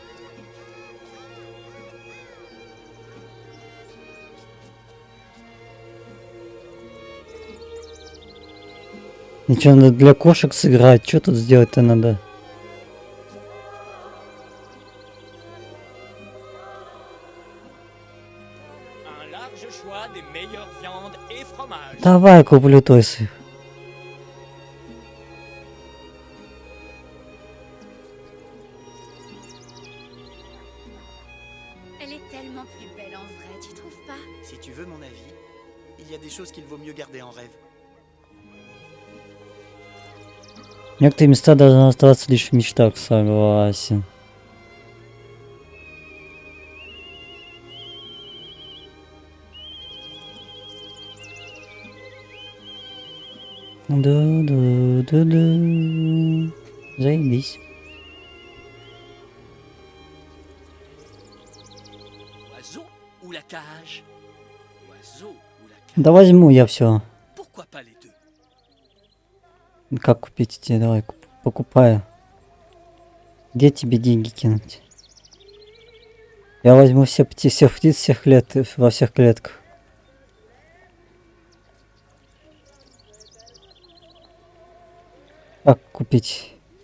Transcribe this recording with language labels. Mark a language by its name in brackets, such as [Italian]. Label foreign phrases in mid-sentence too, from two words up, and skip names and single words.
[Russian] Ничего, надо для кошек сыграть. Что тут сделать-то надо? Давай куплю тойсы. [French] Elle est tellement plus belle en vrai, tu trouves pas? Si tu veux mon avis, il y a des choses qu'il vaut mieux garder en rêve. [Russian] Некоторые места должны оставаться лишь в мечтах, согласен. Да-да-да-да. Заебись. [French] Oiseau ou la cage? Oiseau ou la cage? [Russian] Да возьму я все. [French] Pourquoi pas les deux? [Russian] Как купить эти? Давай, покупаю. Где тебе деньги кинуть? Я возьму всех птиц, всех лет, во всех клетках. Как купить?